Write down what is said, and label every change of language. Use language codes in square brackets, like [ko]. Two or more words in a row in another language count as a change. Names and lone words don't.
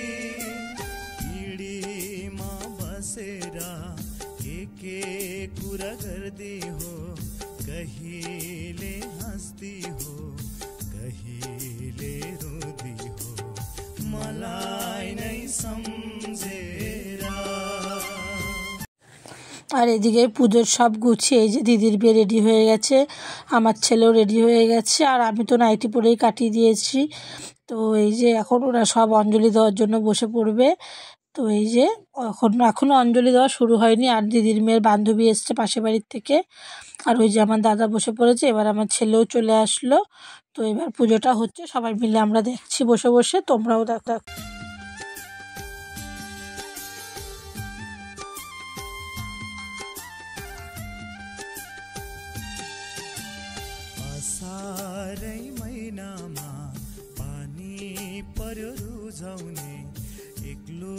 [ne] पिँढीमा बसेर के कुरा गर्दै हो कहिले हाँस्दी हो कहिले रोदी हो मलाई नै सम्झेर। [bn] আর এদিকে পুজোর সব গুছিয়ে এই যে দিদির বিয়ে রেডি হয়ে গেছে, আমার ছেলেও রেডি হয়ে গেছে, আর আমি তো নাইটি পরেই কাটিয়ে দিয়েছি। তো এই যে এখন ওরা সব অঞ্জলি দেওয়ার জন্য বসে পড়বে। তো এই যে এখনও অঞ্জলি দেওয়া শুরু হয়নি, আর দিদির মেয়ের বান্ধবী এসছে পাশের বাড়ির থেকে, আর ওই যে আমার দাদা বসে পড়েছে, এবার আমার ছেলেও চলে আসলো। তো এবার পুজোটা হচ্ছে, সবাই মিলে আমরা দেখছি বসে বসে, তোমরাও দেখো। [ne] असारै महिनामा पानी पर्यो रुझाउने एक्लो